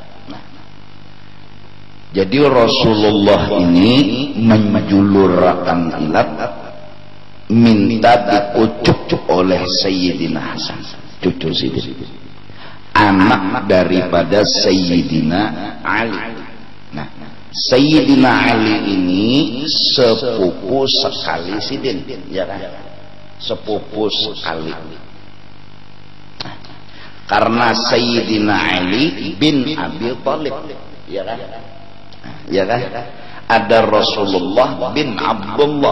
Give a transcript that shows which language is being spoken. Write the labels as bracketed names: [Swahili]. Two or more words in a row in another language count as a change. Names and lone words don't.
[Banjar] Jadi Rasulullah ini menjulurkan ilat, minta dikucuk oleh Sayyidina Hasan, cucu Sidin, anak daripada Sayyidina Ali. [Indonesian] Nah, Sayyidina Ali ini sepupu sekali Sidin, ya kan? Sepupu sekali. Nah, karena Sayyidina Ali bin Abi Thalib, ya kan? Ya kan? Ada Rasulullah bin Abdullah.